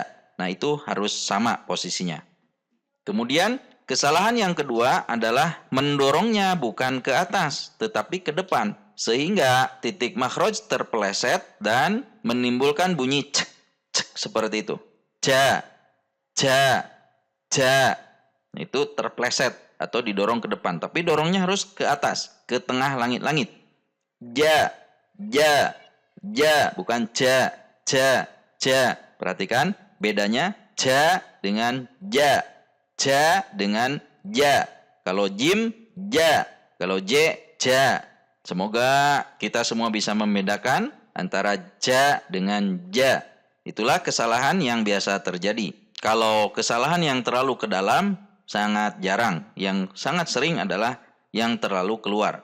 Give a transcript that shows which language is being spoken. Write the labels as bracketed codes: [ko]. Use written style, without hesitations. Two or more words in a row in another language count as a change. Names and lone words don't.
[id] Nah itu harus sama posisinya. Kemudian kesalahan yang kedua adalah mendorongnya bukan ke atas tetapi ke depan. Sehingga titik makhraj terpeleset dan menimbulkan bunyi cek, cek seperti itu. Ja, ja, ja. Itu terpleset atau didorong ke depan. Tapi dorongnya harus ke atas, ke tengah langit-langit. Ja, ja, ja. Bukan ja, ja, ja. Perhatikan bedanya ja dengan ja. Ja dengan ja. Kalau jim, ja. Kalau j, ja. Semoga kita semua bisa membedakan antara ja dengan ja. Itulah kesalahan yang biasa terjadi. Kalau kesalahan yang terlalu ke dalam sangat jarang. Yang sangat sering adalah yang terlalu keluar.